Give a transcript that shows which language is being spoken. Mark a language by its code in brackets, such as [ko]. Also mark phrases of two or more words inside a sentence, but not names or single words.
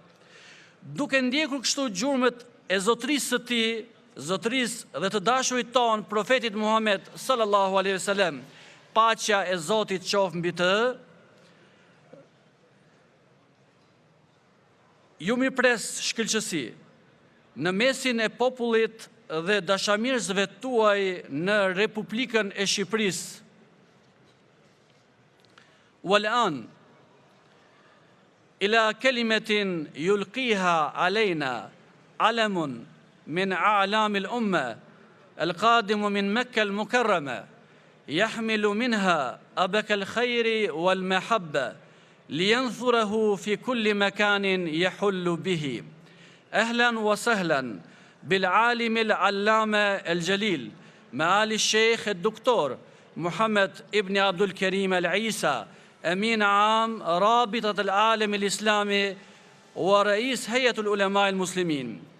[sq] Duke ndjekur kështu gjurmët e zotërisë së tij, zotërisë dhe të dashurit ton, profetit Muhammed [ar] صلى الله عليه وسلم, [sq] paqja e Zotit qoftë mbi të, ju mirëpres shkëlqësi në mesin e popullit dhe dashamirësve tuaj në Republikën e Shqipërisë. [ar] والآن إلى كلمة يلقيها علينا علم من أعلام الأمة القادم من مكة المكرمة يحمل منها عبق الخير والمحبة لينثره في كل مكان يحل به. أهلا وسهلا بالعالم العلامة الجليل معالي الشيخ الدكتور محمد ابن عبد الكريم العيسى أمين عام رابطة العالم الإسلامي ورئيس هيئة العلماء المسلمين،